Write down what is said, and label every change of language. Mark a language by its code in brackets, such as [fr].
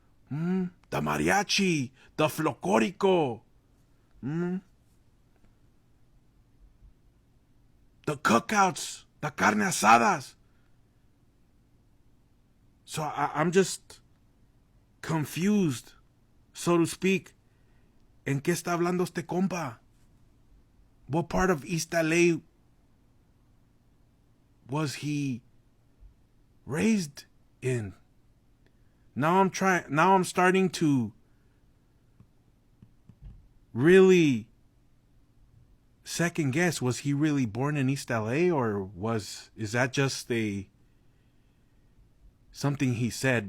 [en] The mariachi, the folclorico, the cookouts, the carne asadas. So I'm just confused, so to speak. [es] ¿En qué está hablando este compa? [en] What part of East LA was he raised in? Now I'm starting to really second guess, was he really born in East LA or is that just something he said?